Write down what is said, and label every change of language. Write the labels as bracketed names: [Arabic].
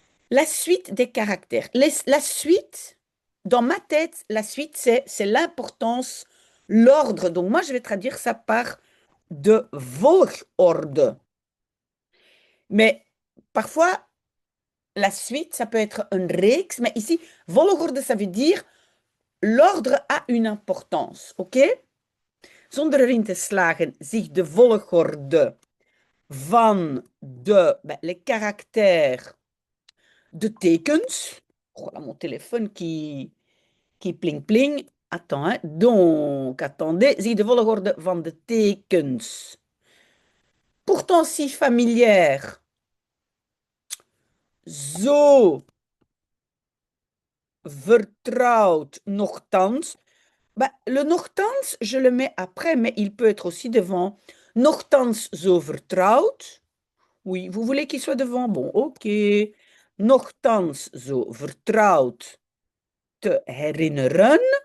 [French] La suite des caractères. La suite, dans ma tête, la suite, c'est l'importance, l'ordre. Donc, moi, je vais traduire ça par de volgorde. Mais parfois, la suite, ça peut être un reeks. Mais ici, volgorde, ça veut dire l'ordre a une importance. OK? [Dutch] Zonder erin te slagen, zich de volgorde van [French] les caractères [Dutch] de tekens. [French] Oh là, mon téléphone qui pling pling. Attends, hein. Donc, attendez. [Dutch] Zie de volgorde van de tekens. [French] Pourtant si familière. [Dutch] Zo vertrouwd, nochtans. [French] Bah, le nochtans, je le mets après, mais il peut être aussi devant. [Dutch] Nochtans zo vertrouwd. [French] Oui, vous voulez qu'il soit devant? Bon, ok. [Dutch] Nochtans zo vertrouwd te herinneren.